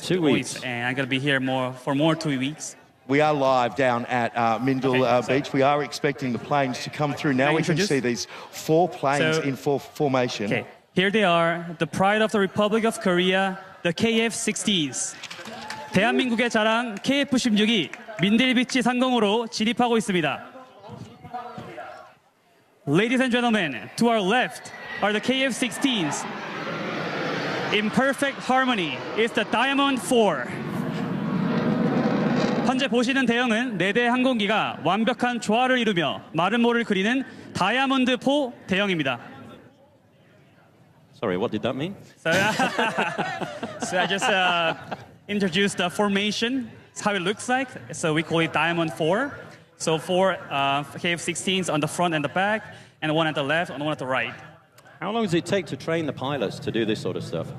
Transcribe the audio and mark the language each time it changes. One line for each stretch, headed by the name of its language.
English: Two weeks. And I'm going to be here for 2 weeks. We are live down at Mindil Beach. We are expecting the planes to come through. Now can see these four planes in four formation. Okay. Here they are, the pride of the Republic of Korea, the KF-16s.
Korean: 대한민국의 자랑 KF-16이 민들비치 상공으로 진입하고 있습니다.
English: Ladies and gentlemen, to our left are the KF-16s. In perfect harmony is the Diamond 4.
Korean: 현재 보시는 대형은 4대 항공기가 완벽한 조화를 이루며 마름모를 그리는 다이아몬드 4 대형입니다.
English: Sorry, what did that mean? So I just introduced the formation. It's how it looks like. So we call it Diamond 4. So four KF-16s on the front and the back, and one at the left and one at the right. How long does it take to train the pilots to do this sort of stuff?